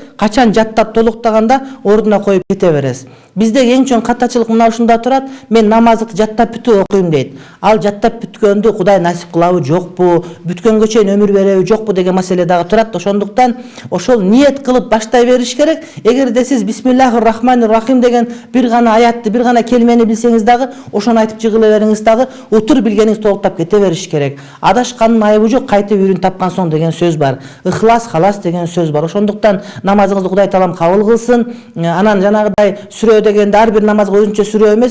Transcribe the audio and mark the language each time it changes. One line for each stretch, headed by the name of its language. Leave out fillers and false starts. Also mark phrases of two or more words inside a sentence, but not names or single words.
Kyrgyz: Качан жаттап толуктаганда ордуна коюп кете бересиз. Бизде эң чоң катачылык мына ушунда турат. Мен намазды жаттап бүтүп окуйм дейт. Ал жаттап бүткөндү Кудай насип кылабы, жокпу, бүткөнгө чейин өмүр береби, жокпу деген маселе дагы турат. Ошондуктан ошол ниет кылып баштай бериш керек. Эгерде сиз
Arabic: بسم الله الرحمن الرحيم
Kyrgyz: деген бир гана аятты, бир гана келмени билсеңиз дагы, ошону айтып жыгыла бериңиз дагы, утур билгениңиз толуктап кете бериш керек. Адашкандын айыбы жок, кайтып үйрүн тапкан соң деген сөз бар. Ихлас халас деген сөз бар. Ошондуктан намазыңызды Кудай таалам кабыл кылсын. Анан жанагыдай сүрө дегенде ар бир намазга өзүнчө сүрө эмес.